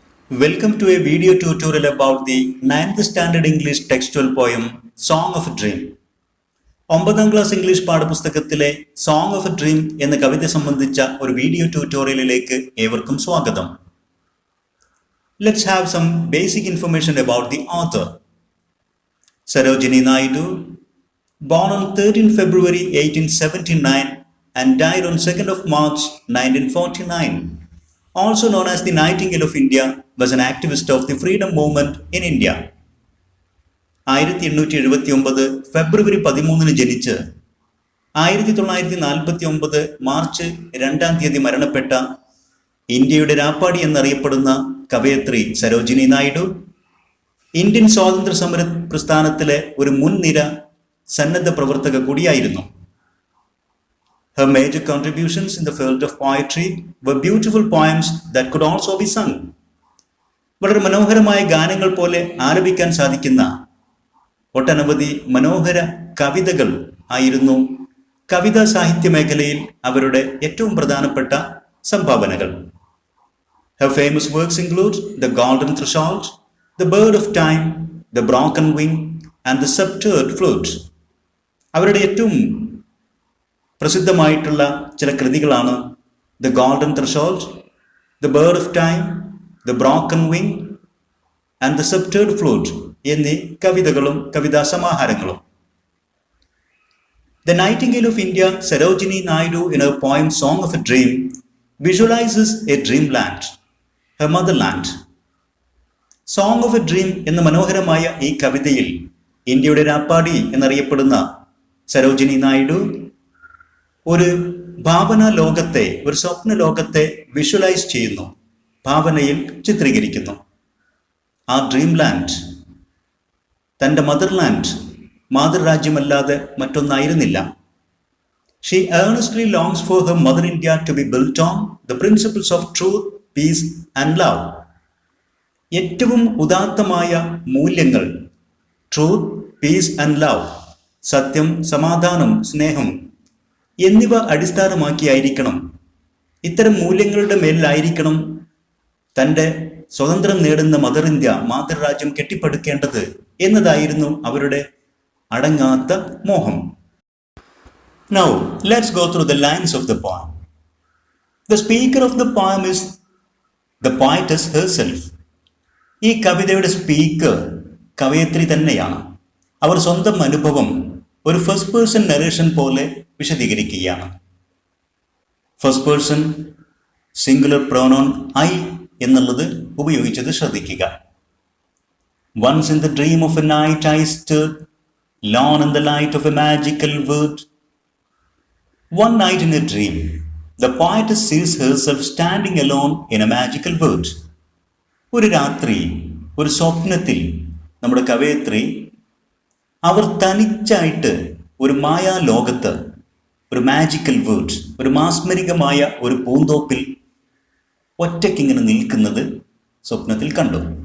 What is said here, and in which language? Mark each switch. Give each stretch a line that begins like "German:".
English: Welcome to a video tutorial about the 9th standard English textual poem Song of a Dream.
Malayalam: 9ാം class English പാഠപുസ്തകത്തിലെ song of A dream എന്ന കവിത സംബന്ധിച്ച ഒരു video ട്യൂട്ടോറിയലിലേക്ക് ഏവർക്കും സ്വാഗതം.
English: Let's have some basic information about the author. Sarojini Naidu, born on 13 February 1879 and died on 2nd of March 1949. Also known as the Nightingale of India, was an activist of the freedom movement in India.
Malayalam: 1879 ഫെബ്രുവരി 13 ജനിച്ച് 1949 March 2 മരണപ്പെട്ട ഇന്ത്യയുടെ രാപ്പാടി എന്നറിയപ്പെടുന്ന കവയത്രി Sarojini Naidu Indian സ്വാതന്ത്ര്യ സമര പ്രസ്ഥാനത്തിലെ ഒരു മുൻനിര സന്നദ്ധ പ്രവർത്തക കൂടിയായിരുന്നു.
English: Her major contributions in the field of poetry were beautiful poems that could also be sung.
Malayalam: വളരെ മനോഹരമായ ഗാനങ്ങൾ പോലെ ആലപിക്കാൻ സാധിക്കുന്ന ഒട്ടനവധി മനോഹര കവിതകൾ ആയിരുന്നു കവിതാ സാഹിത്യ മേഖലയിൽ അവരുടെ ഏറ്റവും പ്രധാനപ്പെട്ട സംഭാവനകൾ.
English: Her famous works include The Golden Threshold, The Bird of Time, The Broken Wing and The Sceptred Flute.
Malayalam: അവരുടെ ഏറ്റവും പ്രസിദ്ധമായിട്ടുള്ള ചില കൃതികളാണ് the golden threshold, the bird of time, the broken wing and the സെപ്റ്റേർഡ് flute എന്നീ കവിതകളും കവിതാ സമാഹാരങ്ങളും.
English: The nightingale of India, Sarojini Naidu in her poem Song of a Dream visualizes a dreamland, her motherland.
Malayalam: Song of a Dream എന്ന മനോഹരമായ ഈ കവിതയിൽ ഇന്ത്യയുടെ രാപ്പാടി എന്നറിയപ്പെടുന്ന സരോജിനി നായിഡു ഒരു ഭാവനാ ലോകത്തെ, ഒരു സ്വപ്ന ലോകത്തെ വിഷ്വലൈസ് ചെയ്യുന്നു, ഭാവനയിൽ ചിത്രീകരിക്കുന്നു. ആ ഡ്രീം ലാൻഡ് തൻ്റെ motherland, മാതൃരാജ്യമല്ലാതെ മറ്റൊന്നായിരുന്നില്ല.
English: She earnestly longs for her mother India to be built on the principles of truth, peace and love.
Malayalam: ഏറ്റവും ഉദാത്തമായ മൂല്യങ്ങൾ,
English: truth, peace and love,
Malayalam: സത്യം, സമാധാനം, സ്നേഹം എന്നിവ അടിസ്ഥാനമാക്കിയായിരിക്കണം, ഇത്തരം മൂല്യങ്ങളുടെ മേലിലായിരിക്കണം തൻ്റെ സ്വതന്ത്രം നേടുന്ന മദർ ഇന്ത്യ, മാതൃരാജ്യം കെട്ടിപ്പടുക്കേണ്ടത് എന്നതായിരുന്നു അവരുടെ അടങ്ങാത്ത മോഹം.
English: Now, let's go through the lines of the poem. The speaker of the poem is the poetess herself.
Malayalam: ഈ കവിതയുടെ സ്പീക്കർ കവയത്രി തന്നെയാണ്. അവർ സ്വന്തം അനുഭവം ഒരു ഫസ്റ്റ് പേഴ്സൺ നരേഷൻ പോലെ വിശദീകരിക്കുകയാണ്. First person singular pronoun I എന്നുള്ളത് ഉപയോഗിച്ചത് ശ്രദ്ധിക്കുക.
English: Once in the dream of a night I stood, lone in the light of a magical wood. One night in a dream, the poetess sees herself standing alone in a magical wood.
Malayalam: ഒരു രാത്രി, ഒരു സ്വപ്നത്തിൽ നമ്മുടെ കവയത്രി അവർ തനിച്ചായിട്ട് ഒരു മായാ ലോകത്ത്, ഒരു magical world, ഒരു മാസ്മരികമായ ഒരു പൂന്തോപ്പിൽ ഒറ്റയ്ക്കിങ്ങനെ നിൽക്കുന്നത് സ്വപ്നത്തിൽ കണ്ടു.